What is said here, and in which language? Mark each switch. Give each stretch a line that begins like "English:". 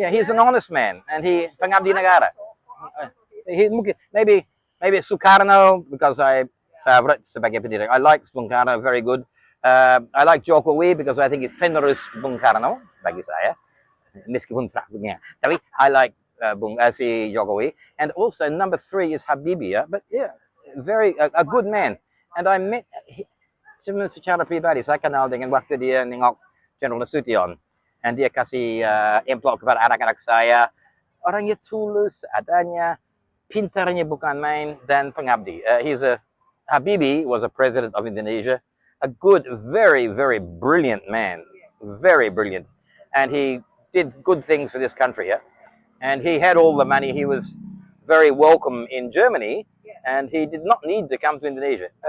English: Yeah, he's an honest man, and he
Indonesian: pengabdi negara.
English: Maybe Sukarno, because I favorite
Indonesian: sebagai pendidik.
English: I like Bung Karno, very good. I like Jokowi because I think he's
Indonesian: penerus Bung Karno bagi saya. Meskipun tak punya. Tapi
English: I like si Jokowi. And also number 3 is Habibie. Yeah? But yeah, a good man. And I met
Indonesian: cuma secara pribadi saya kenal dengan waktu dia nengok General Nasution.
English: And
Indonesian: dia kasih amplop kepada anak-anak saya. Orangnya tulus adanya, pintarnya bukan main, dan pengabdi.
English: Habibie was a president of Indonesia, a good, very, very brilliant man, very brilliant. And he did good things for this country, yeah? And he had all the money. He was very welcome in Germany, and he did not need to come to Indonesia.